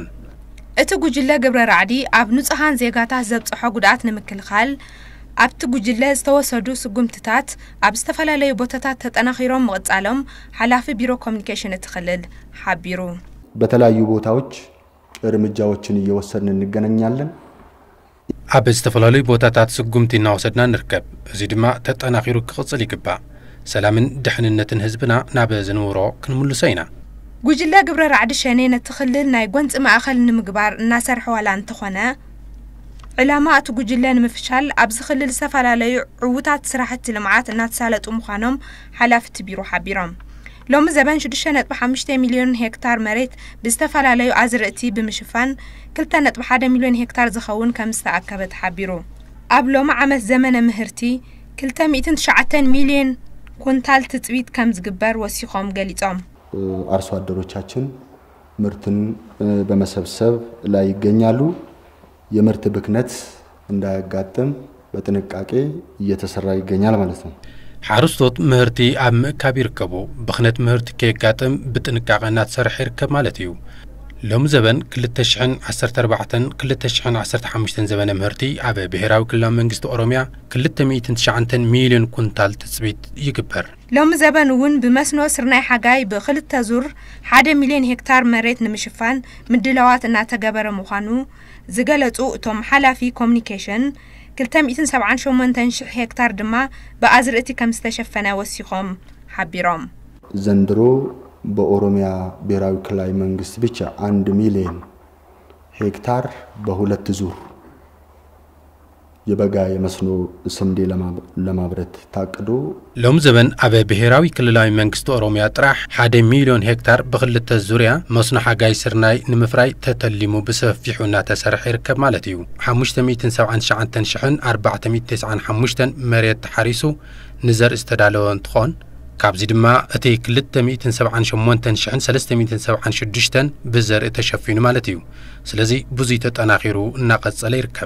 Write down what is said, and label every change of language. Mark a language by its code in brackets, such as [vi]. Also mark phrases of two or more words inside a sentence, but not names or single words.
[ti] እቲ ጉጅለ ግብረ ራዕዲ ኣብ ንጹሃን ዜጋታት ዘብጽሖ ጉድኣት ንምክልኻል ኣብቲ ጉጅለ ዝተወሰዱ ስጉምትታት ኣብ ዝተፈላለዩ ቦታታት ተጠናኺሮም ምቕጻሎም ሓላፊ ቢሮ ኮሚኒኬሽን እቲ ክልል ሓቢሩ [am] በተለያዩ ቦታዎች እርምጃዎችን እየወሰድን እንገናኛለን [ti] ኣብ ዝተፈላለዩ ቦታታት ስጉምቲ እናወሰድና ንርከብ እዚ ድማ ተጠናኺሩ ክቕጽል ይግባእ ሰላምን ድሕንነትን ህዝብና ናብ ዝንውሮ ክንምልሶ ኢና ጉጅለ ግብረ ራዕዲ ሸኔ ነቲ ክልል ናይ ጎንፂ ማእኸል ንምግባር እናሰርሐ ዋላ እንተኾነ ዕላማ እቲ ጉጅለ ንምፍሻል ኣብ ዝኽልል ዝተፈላለዩ ዕውታት ስራሕቲ ልምዓት እናተሳለጡ ምዃኖም ሓላፊ ቢሮ ሓቢሮም ሎሚ ዘበን 6.5 ሚሊዮን ሄክታር መሬት ብዝተፈላለዩ ኣዝርእቲ ብምሽፋን 2.1 ሚሊዮን ሄክታር ዝኸውን ከም ዝተኣከበ ተሓቢሩ ኣብ ሎሚ ዓመት ዘመነ ምህርቲ 209 ሚሊዮን ኩንታል ትጽቢት ከም ዝግበር ወሲኾም ገሊጾም [am] አርሶ አደሮቻችን ምርትን በመሰብሰብ ላይ ይገኛሉ የምርት ብክነት እንዳያጋጥም በጥንቃቄ እየተሰራ ይገኛል ማለት ነው [ti] ሓረስቶት ምህርቲ ኣብ ምእካብ ይርከቡ ብኽነት ምህርቲ ከየጋጥም ብጥንቃቐ እናተሰርሐ ይርከብ ማለት እዩ ሎሚ ዘበን 2014-2015 ዘበነ ምህርቲ ኣብ ብሄራዊ ክልላዊ መንግስቲ ኦሮሚያ 209 ሚሊዮን ኩንታል ትጽቢት ይግበር ሎሚ ዘበን እውን ብመስኖ ስርናይ ሓጋይ ብክልተ ዙር 1 ሚሊዮን ሄክታር መሬት ንምሽፋን ምድላዋት እናተገበረ ምዃኑ ዝገለጹ እቶም ሓላፊ ኮሚኒኬሽን 278 ሄክታር ድማ በአዝርእቲ ከም ዝተሸፈነ ወሲኾም ሓቢሮም [am] ዘንድሮ በኦሮሚያ ብሔራዊ ክልላዊ መንግስት ብቻ 1 ሚሊዮን ሄክታር በሁለት ዙር የበጋ የመስኖ ስንዴ ለማምረት ታቅዶ [ti] ሎም ዘበን አበ ብሔራዊ ክልላዊ መንግስት ኦሮሚያ ጥራሕ 1 ሚሊዮን ሄክታር በክልተ ዙርያ መስኖ ሓጋይ ስርናይ ንምፍራይ ተተሊሙ ብሰፊሑ እናተሰርሐ ይርከብ ማለት እዩ 579,495 መሬት ተሓሪሱ ንዘር ዝተዳለወ እንትኾን ካብዚ ድማ እቲ 278,376 ብዘርኢ ተሸፊኑ ማለት እዩ ስለዚ ብዙይ ተጠናኺሩ እናቐጸለ ይርከብ